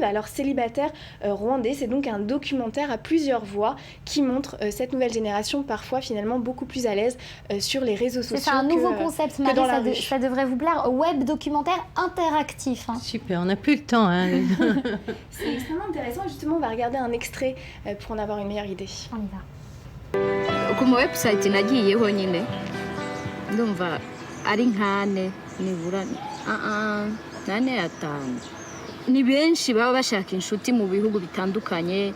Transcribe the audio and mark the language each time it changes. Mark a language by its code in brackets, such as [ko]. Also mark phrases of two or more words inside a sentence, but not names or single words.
[fr] Alors Célibataire rwandais, c'est donc un documentaire à plusieurs voix qui montre cette nouvelle génération parfois finalement beaucoup plus à l'aise sur les réseaux sociaux. C'est un nouveau concept, Marie, ça devrait vous plaire. Web documentaire interactif. Super, on n'a plus le temps. Hein. C'est extrêmement intéressant. Justement, on va regarder un extrait pour en avoir une meilleure idée. On y va. [rw] ku ma website nagiyeho nyine ndumva ari nkane nibura nane atanu. Ni benshi baba bashaka inshuti mu bihugu bitandukanye.